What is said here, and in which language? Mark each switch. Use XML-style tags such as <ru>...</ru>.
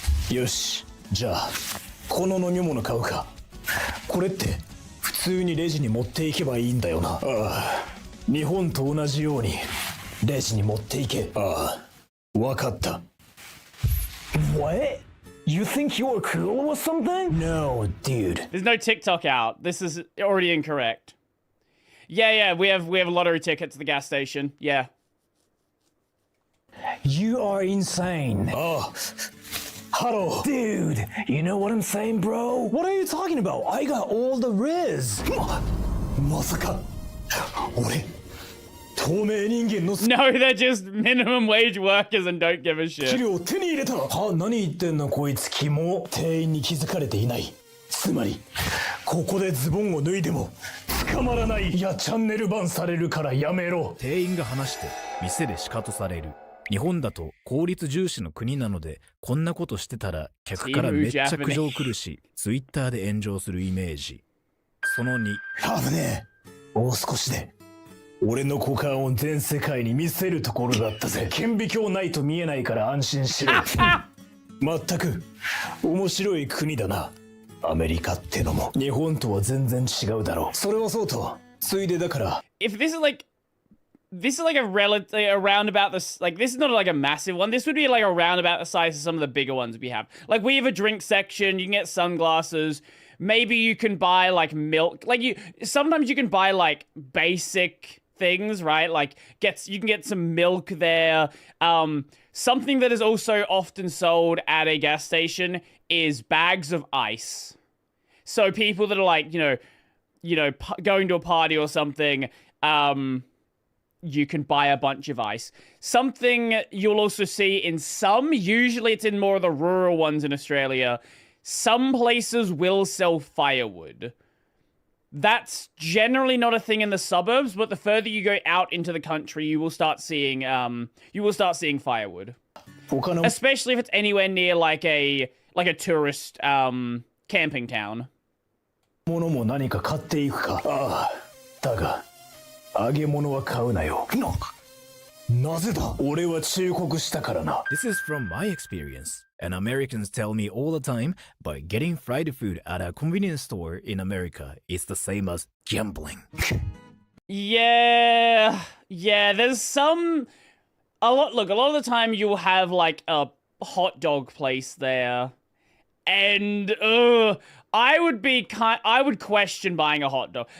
<ja>よし、じゃあこの飲み物買うか。これって普通にレジに持っていけばいいんだよな。ああ、日本と同じようにレジに持っていけ。ああ、わかった。What?</ja> <en>You think you're cool or something? No, dude. There's no TikTok out. This is already incorrect. Yeah, we have lottery tickets at the gas station. Yeah. You are insane. Oh. Hello. Dude, you know what I'm saying, bro? What are you talking about? I got all the riz.</en> <ja>まさか俺</ja> <en>No, they're just minimum wage workers and don't give a shit.</en> <ja>資料手に入れた。は、何言ってんのこいつ。キモ。店員に気づかれていない。つまりここでズボンを脱いでも捕まらない。いや、チャンネルバンされるからやめろ。店員が話して店でシカトされる。日本だと効率重視の国なので、こんなことしてたら客からめっちゃ苦情来るし、ツイッターで炎上するイメージ。その2。危ねえ。もう少しで俺の股間を全世界に見せるところだったぜ。顕微鏡ないと見えないから安心しろ。まったく面白い国だな。アメリカってのも日本とは全然違うだろう。それはそうと、ついでだから。</ja> <en>If this is like a relative around about this, like this is not like a massive one. This would be like around about the size of some of the bigger ones we have. Like we have a drink section. You can get sunglasses. Maybe you can buy like milk. Like sometimes you can buy like basic things, right? Like you can get some milk there. Something that is also often sold at a gas station is bags of ice. So people that are like, you know, going to a party or something, you can buy a bunch of ice. Something you'll also see in some, usually it's in more of the rural ones in Australia, some places will sell firewood. That's generally not a thing in the suburbs, but the further you go out into the country, you will start seeing firewood.</en> <ja>他の</ja> <en>Especially if it's anywhere near like a tourist camping town.</en> <ja>ものも何か買っていくか。ああ、だが揚げ物は買うなよ。なぜだ。俺は忠告したからな。</ja> <en>This is from my experience, and Americans tell me all the time, but getting fried food at a convenience store in America is the same as gambling. Yeah, there's a lot of the time you'll have like a hot dog place there, and I would question buying a hot dog.</en>